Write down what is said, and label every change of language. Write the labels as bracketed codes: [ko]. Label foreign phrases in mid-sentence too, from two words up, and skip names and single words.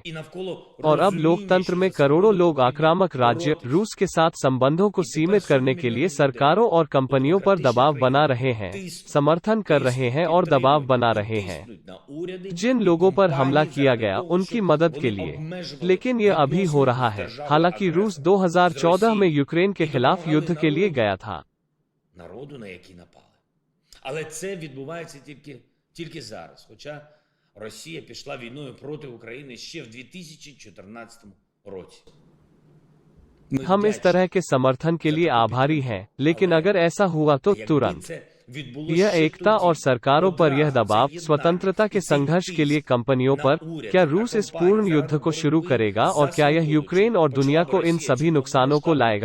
[hi] और अब लोकतंत्र में करोड़ों लोग आक्रामक राज्य रूस के साथ संबंधों को सीमित करने के लिए सरकारों और कंपनियों पर दबाव बना रहे हैं, समर्थन कर रहे हैं और दबाव बना रहे हैं जिन लोगों पर हमला किया गया उनकी मदद के लिए। लेकिन यह अभी हो रहा है, हालांकि रूस 2014 में यूक्रेन के खिलाफ युद्ध के लिए गया था। [uk] Народу, на який напали. Але це відбувається тільки зараз. Хоча Росія пішла війною проти України ще в 2014 році. [hi] हम इस तरह के समर्थन के लिए आभारी हैं, लेकिन अगर ऐसा हुआ तो तुरंत यह एकता और सरकारों पर यह दबाव स्वतंत्रता के संघर्ष के लिए कंपनियों पर, क्या रूस इस पूर्ण युद्ध को शुरू करेगा और क्या यह यूक्रेन और दुनिया को इन सभी नुकसानों को लाएगा?